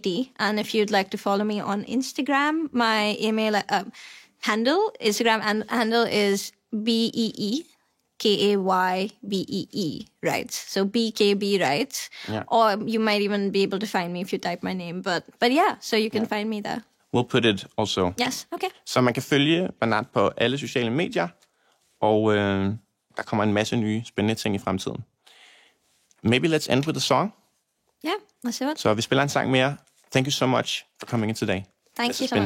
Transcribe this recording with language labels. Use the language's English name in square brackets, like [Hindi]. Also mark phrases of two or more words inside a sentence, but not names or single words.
[English] And if you'd like to follow me on Instagram, my email Instagram handle is BEE. KAYBEE, right? So BKB, right? Yeah. Or you might even be able to find me if you type my name. But yeah, so you can find me there. We'll put it also. Yes, okay. [Danish] Så man kan følge Banat på alle sociale medier, og der kommer en masse nye spændende ting i fremtiden. [English] Maybe let's end with a song. Yeah, let's do it. [Danish] Så vi spiller en sang mere. [English] Thank you so much for coming in today. Thank you so much.